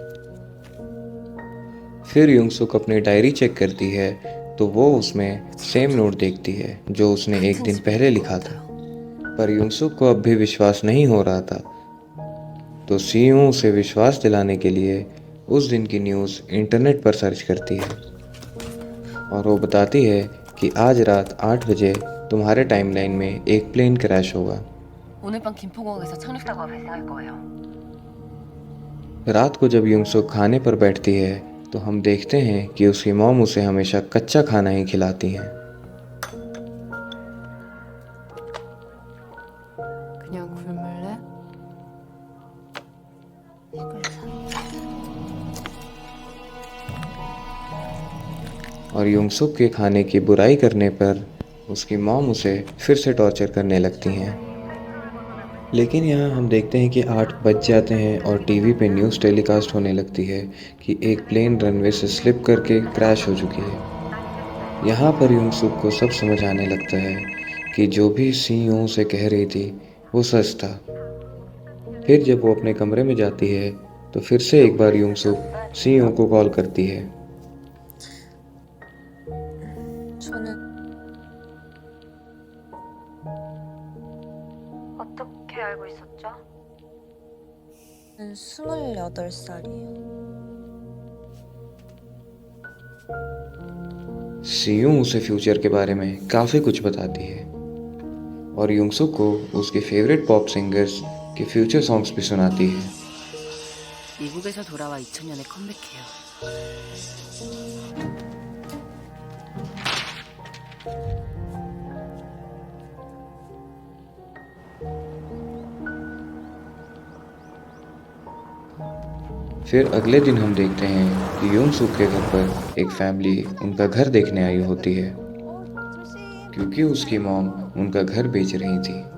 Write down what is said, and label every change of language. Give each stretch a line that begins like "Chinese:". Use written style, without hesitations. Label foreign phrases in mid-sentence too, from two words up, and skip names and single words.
Hindi: फिर यूंगसुक अपनी डायरी चेक करती है तो वो उसमें
English: same note
Hindi: देखती है जो उसने एक दिन पहले लिखा था, पर यूंगसुक को अब भी विश्वास नहीं हो रहा था। तो सीयूं उसे विश्वास दिलाने के लिए उस दिन की न्यूज़ इंटरनेट पर सर्च करती है और वो बताती है कि आज रात 8 बजे तुम्हारे टाइमलाइन में एक
English: plane crash
Hindi: होगा।
Korean: 오늘 밤 김포공항에서 착륙사고가 발생할 거예요.
Hindi: रात को जब यूंगसुक खाने पर बैठती है तो हम देखते हैं कि उसकी मॉम उसे हमेशा कच्चा खाना ही खिलाती हैं।
Korean: 그냥 굶을래? 이걸 사.
Hindi: और यूंगसुक के खाने की बुराई करने पर उसकी मॉम उसे फिर से टॉर्चर करने लगती हैं। लेकिन यहाँ हम देखते हैं कि 8 बज जाते हैं और टीवी पे
English: news telecast
Hindi: होने लगती है कि एक
English: plane runway
Hindi: से स्लिप करके क्रैश हो चुकी है। यहाँ पर यूंगसुक को सब समझ आने लगता है कि जो भी सीईओ से कह रही थी वो सच था। फिर जब वो अपने कमरे में जाती है तो फिर से एक बार यूंगसुक सीईओ को कॉल करती है।
Korean: 저는 어떻게 알고 있었죠? 28살이에요.
Hindi: सीयूं उसे फ्यूचर के बारे में काफ़ी कुछ बताती है और यूंगसुक को उसके
English: favorite pop singers
Hindi: के
English: future songs
Hindi: भी सुनाती है।
Korean: 미국에서 돌아와 2000년에 컴백해요.
Hindi: फिर अगले दिन हम देखते हैं कि यूंगसुक के घर पर एक फैमिली उनका घर देखने आई होती है क्योंकि उसकी मॉम उनका घर बेच रही थी